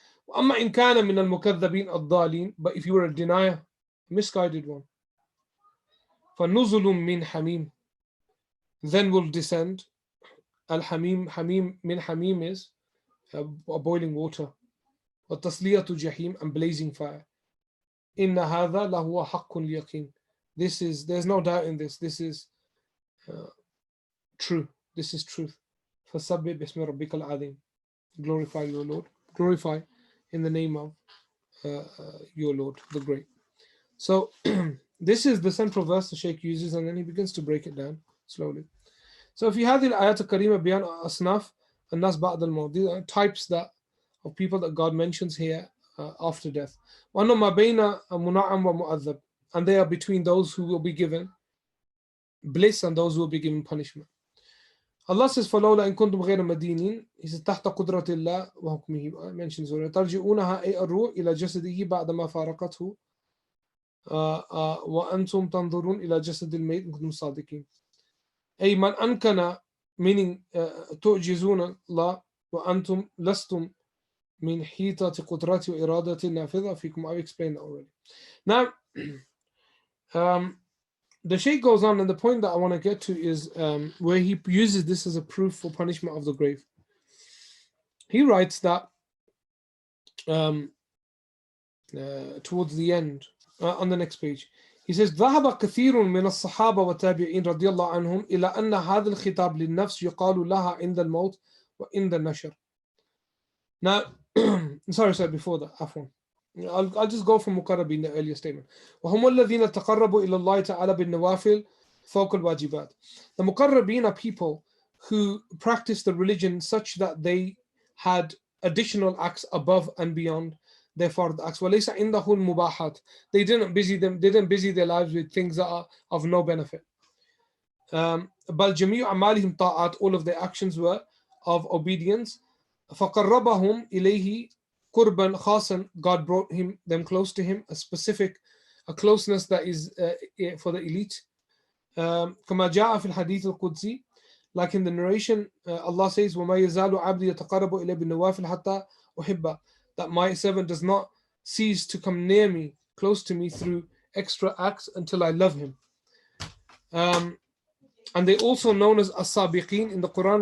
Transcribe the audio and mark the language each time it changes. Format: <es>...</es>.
<ar>وَأَمَّا إِن كَانَ مِنَ الْمُكَذَّبِينَ الضَّالِينَ,</ar> <en>but if you were a denier, misguided one,</en> <ar>فَنُزُلٌ مِّنْ حَمِيمٍ,</ar> <en>then will descend. Al-Hamim, Hamim, min Hamim is a boiling water.</en> <ar>وَتَصْلِيَةُ جَحِيمٍ,</ar> <en>and blazing fire.</en> <ar>إِنَّ هَذَا لَهُوَ حَقٌّ الْيَقِينِ,</ar> <en>there's no doubt in this. This is true. This is truth.</en> <ar>فَسَبِّحْ بِاسْمِ رَبِّكَ الْعَظِيمِ,</ar> <en>glorify your Lord. Glorify in the name of your Lord, the Great. So this is the central verse the Shaykh uses, and then he begins to break it down slowly. So</en> <ar>في هذه الآيات الكريمة بيان أصناف الناس بعد الموت,</ar> <en>these are types of people that God mentions here after death.</en> <ar>وأنه ما بين منعم ومؤذب,</ar> <en>and they are between those who will be given bliss and those who will be given punishment. Allah says</en> <ar>فلولا إن كنتم غير مدينين,</ar> <en>he says</en> <ar>تحت قدرة الله وحكمه,</ar> <en>mentions</en> <ar>ترجعونها أي الروح إلى جسده بعد ما فارقته وأنتم تنظرون إلى جسد الميت إن كنتم صادقين. أي من أنكن,</ar> <en>meaning</en> <ar>تعجزون الله وأنتم لستم من حيطة قدرة وإرادة النافذة فيكم.</ar> <en>I've explained that already. Now, the Shaykh goes on, and the point that I want to get to is where he uses this as a proof for punishment of the grave. He writes that towards the end, on the next page, he says</en> <ar>ذهب كثير من الصحابة والتابعين رضي الله عنهم إلى أن هذا الخطاب للنفس يقال لها عند الموت وعند النشر.</ar> <en>Now, sorry, before that, afwan. I'll just go from muqarrabin, the earlier statement.</en> <ar>وَهُمُ الَّذِينَ تَقَرَّبُوا إِلَى اللَّهِ تَعَالَى بِالنَّوَافِلِ فَوْقَ الْوَاجِبَاتِ.</ar> <en>The muqarrabin are people who practice the religion such that they had additional acts above and beyond their fard acts.</en> <ar>وَلَيْسَ عِنْدَهُ الْمُبَاحَاتِ.</ar> <en>They didn't busy their lives with things that are of no benefit.</en> <ar>بَلْ جَمِيعُ أَعْمَالِهِمْ طَاعَاتٍ.</ar> <en>All of their actions were of obedience.</en> <ar>فَقَرَّبَهُمْ إِلَيْهِ قُرْبًا خَاصًا.</ar> <en>God brought them close to him, a closeness that is for the elite.</en> <ar>كما جاء في الحديث القدسي.</ar> <en>Like in the narration, Allah says,</en> <ar>وَمَا يَزَالُ عَبْدِي يَتَقَرَّبُ إِلَيْهِ بِالنَّوَافِلِ حَتَّى أُحِبَّهُ.</ar> <en>That my servant does not cease to come near me, close to me through extra acts until I love him. And they also known as as-sabiqeen in the Quran.</en>